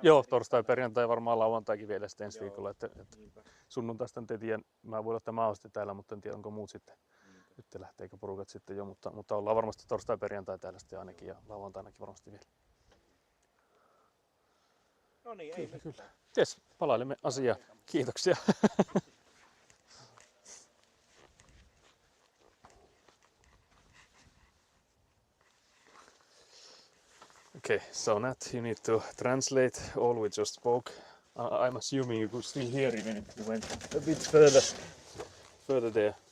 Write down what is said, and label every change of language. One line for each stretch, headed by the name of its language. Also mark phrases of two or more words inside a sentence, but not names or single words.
Finnish: Joo, torstai, perjantai, varmaan lauantaikin vielä sitten ensi viikolla. Että sunnuntaista en tiedä, mä voin ottaa mä sitten täällä, mutta en tiedä onko muut sitten. Nyt lähteekö porukat sitten jo, mutta ollaan varmasti torstai, perjantai täällä sitten ainakin ja lauantainakin varmasti vielä. No niin, ei mitään. Kyllä. Jes, palailemme asiaa. Kiitoksia.
English: Okay, so Nat, you need to translate all we just spoke. I'm assuming you could still hear even if you went a bit further there.